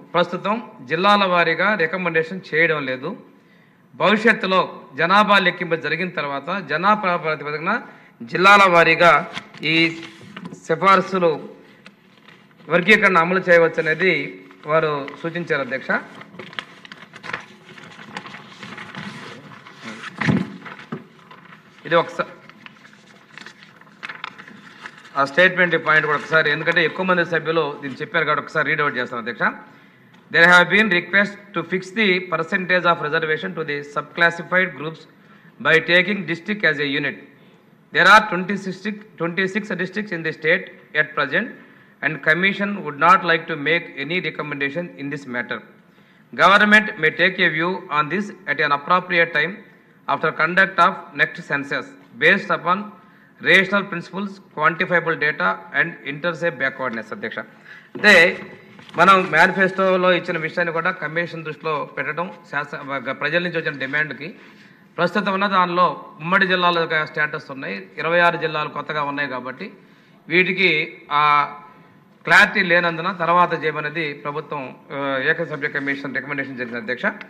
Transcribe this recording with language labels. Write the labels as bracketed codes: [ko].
[te] ప్రస్తుతం జిల్లాల వారీగా రికమెండేషన్ చేయడం లేదు. భవిష్యత్తులో జనాభా లెక్కింపు జరిగిన తర్వాత జనాభా ప్రాతిపదికన జిల్లాల వారీగా ఈ సిఫార్సులు వర్గీకరణ అమలు చేయవచ్చు అనేది వారు సూచించారు అధ్యక్ష. ఇది ఒకసారి ఆ స్టేట్మెంట్ పాయింట్ కూడా ఒకసారి, ఎందుకంటే ఎక్కువ మంది సభ్యులు దీన్ని చెప్పారు కాబట్టి ఒకసారి రీడౌట్ చేస్తాను అధ్యక్ష. [en] There have been requests to fix the percentage of reservation to the subclassified groups by taking district as a unit. There are 26 districts in the state at present, and Commission would not like to make any recommendation in this matter. Government may take a view on this at an appropriate time after conduct of next census based upon rational principles, quantifiable data and interstate backwardness. [te] అధ్యక్ష అంటే మనం మేనిఫెస్టోలో ఇచ్చిన విషయాన్ని కూడా commission దృష్టిలో పెట్టడం ప్రజల నుంచి వచ్చిన డిమాండ్కి ప్రస్తుతం ఉన్న దానిలో ఉమ్మడి జిల్లాల స్టేటస్ ఉన్నాయి, 26 జిల్లాలు కొత్తగా ఉన్నాయి కాబట్టి వీటికి ఆ క్లారిటీ లేనందున తర్వాత చేయమనేది ప్రభుత్వం ఏకసభ్య కమిషన్ రికమెండేషన్ జరిగింది అధ్యక్ష.